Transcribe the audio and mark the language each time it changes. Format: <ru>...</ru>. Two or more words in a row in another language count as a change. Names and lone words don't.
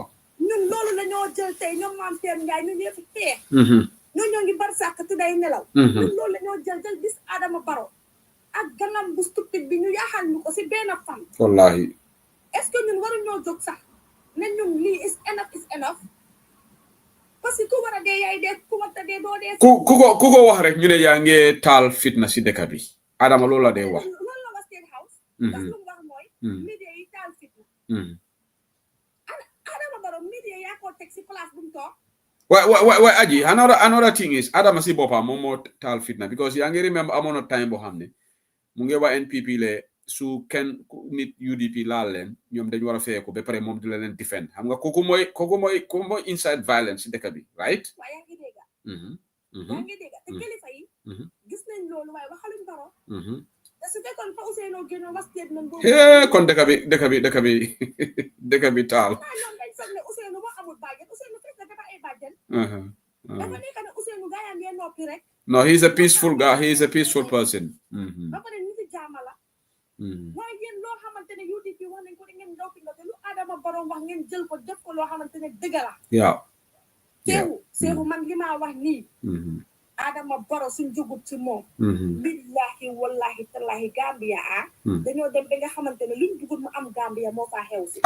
<wo>ñun loolu la ñoo jël tey ñoom maam Teer Njaay ñun ñëpp xeex ñoo ngi bar sàkk te day nelaw ñun loolu la ñoo jël bis Adama Barrow ak gangam bu stupide bi ñu yaaxal ñu ko si benn fan wallahi</wo> <fr>est-ce que</fr> <wo>ñun waruñoo jóg sax ne ñun lii</wo> <en>is enough</en> <fr>parce que</fr> <wo>ku war a dee yaay dee ku war a dee doo dee. ku ko wax rek ñu ne yaa ngi taal fitna si dëkk bi Adama loolu la dee wax. loolu la wax State House. ndax lu mu wax mooy. media yi taal fitna. Adama Barrow media yaa ko teg si place bu mu toog. Why Aji, another thing is Adama si boppam moom moo taal fitna because yaa ngi remember amoon na time boo xam ne mu ngi wax NPP le su kenn nit UDP laal leen ñoom dañu war a feeku ba pare moom di leen defend xam nga kooku mooy</wo> <en>inside violence</en> <wo>si dëkk bi right. waaye yaa ngi dégg. yaa ngi dégg te kilifa yi. gis nañ loolu waaye waxaluñ Barrow. te su fekkoon fa Ousseynou génn wax statement boobu. kon dëkk bi taal. ñoom dañ foog ne Ousseynou moo amul bàjjen Ousseynou fekk na dafa ay bàjjen. dafa nekk ne Ousseynou gaa yaa ngi noppi rek.</wo> <en>No, he's a peaceful guy. He's a peaceful person.</en> <wo>ba pare ñu ci jaama la. waaye yéen loo xamante ne UDP wax nañ ko da ngeen noppi nga te lu Adama Barrow wax ngeen jël ko def ko loo xamante ne dëgg la. Seewu man li maa wax nii. Adama Barrow suñ jógut ci moom.</wo> <ar>billahi wallahi tallahi</ar> <wo>Gambia dañoo dem ba nga xamante ne luñ bëgg mu am Gambia moo faa xew si.</wo>